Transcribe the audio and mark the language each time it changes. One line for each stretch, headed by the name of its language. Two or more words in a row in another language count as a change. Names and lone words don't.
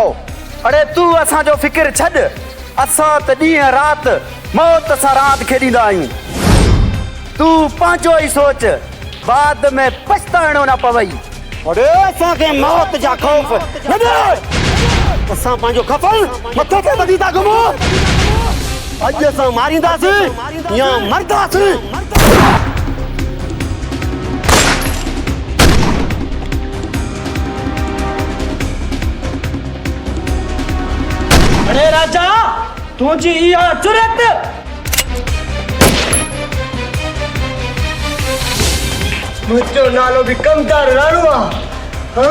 Sindhi: अरे तू असा जो फिक्र छड़, असा त ॾींहं रात मौत सां रात खेॾींदा आहियूं। तू पंहिंजो ई सोच, बाद में पछताइणो न पवई। अरे असांखे मौत जा खौफ न दे, असां पंहिंजो खफल मथे ते ॿधी था घुमूं। अॼु असां मारींदासीं या मरदासीं। अरे राजा तुझी इहा जुरत, मुझो नालो भी कमदार राणू आ, हाँ?